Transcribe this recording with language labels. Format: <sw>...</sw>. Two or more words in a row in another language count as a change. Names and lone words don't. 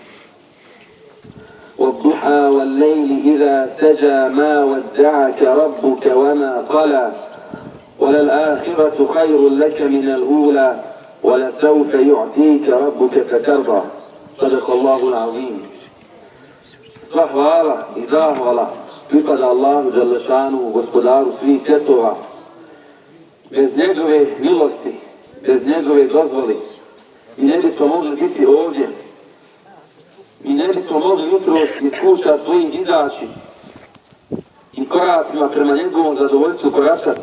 <ar>والضحى والليل إذا سجى ما ودعك ربك وما قلى وللآخرة خير لك من الأولى ولسوف يعطيك ربك فترضى. صدق الله العظيم.</ar> <bs>Sva hvala i zahvala pripada Allahu Đalešanu, gospodaru svih svjetova. Bez njegove milosti, bez njegove dozvoli mi ne bismo mogli biti ovdje. Mi ne bismo mogli jutros iz kuća svojih izaći i koracima prema njegovom zadovoljstvu koračati.</bs>